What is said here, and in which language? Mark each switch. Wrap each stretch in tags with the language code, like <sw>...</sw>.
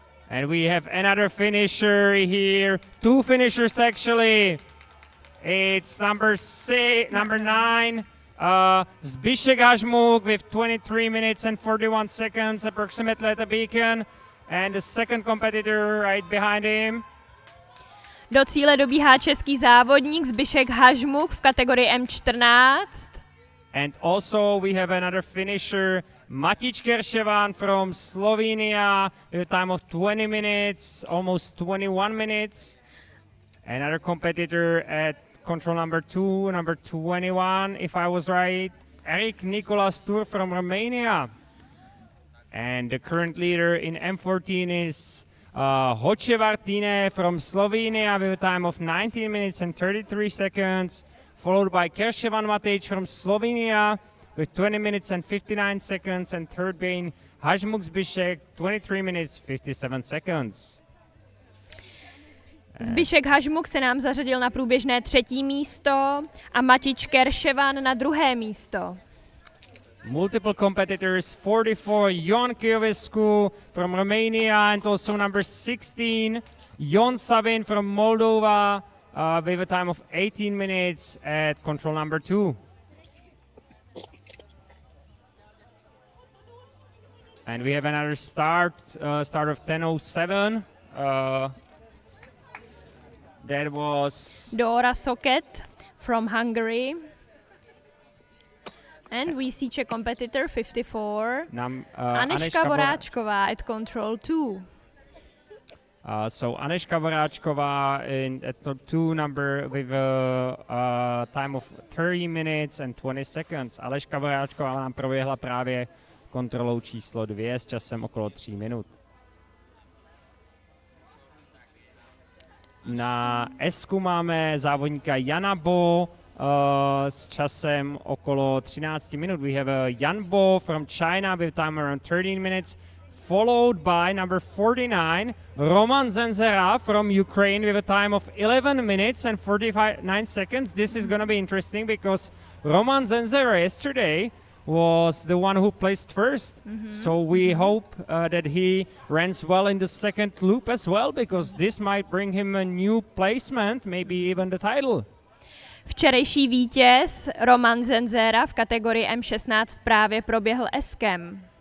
<en>And we have another finisher here. Two finishers actually. It's number 9, Zbyszek Hažmuk with 23 minutes and 41 seconds approximately at the beacon. And the second competitor right behind him.</en> <cs>Do cíle dobíhá český závodník Zbyšek Hažmuk v kategorii M14.</cs> <en>And also we have another finisher, Matič Kerševan from Slovenia with a time of 20 minutes, almost 21 minutes. Another competitor at control number 2, number 21, if I was right, Eric Nicolas Tur from Romania. And the current leader in M14 is Hoce Vartine from Slovenia with a time of 19 minutes and 33 seconds, followed by Kerševan Matič from Slovenia with 20 minutes and 59 seconds, and third being Hažmuk Zbyšek, 23 minutes, 57 seconds.</en> <cs>Zbyšek Hažmuk se nám zařadil na průběžné 3. místo a Matič Kerševan na 2. místo.</cs> <en>Multiple competitors, 44, Jon Kiovescu from Romania, and also number 16, Jon Savin from Moldova, with a time of 18 minutes at control number 2. And we have another start of 10:07. That was Dora Soket from Hungary. And we see Czech competitor 54, Aneška Voráčková at control 2. So Aneška Voráčková at top 2 number with a time of 30 minutes and 20 seconds.</en> <cs>Aleška Voráčková nám proběhla právě kontrolou číslo 2 s časem okolo 3 minut. Na S-ku máme závodníka Jana Bo s časem okolo 13 minut.</cs> <en>We have Jan Bo from China with time around 13 minutes, followed by number 49, Roman Zenzera from Ukraine with a time of 11 minutes and 49 seconds. This is going to be interesting because Roman Zenzera yesterday was the one who placed first. So we hope that he runs well in the second loop as well, because this might bring him a new placement, maybe even the title.</en> <cs>Včerejší vítěz Roman Zenzera v kategorii M16 právě proběhl S-kem.</cs>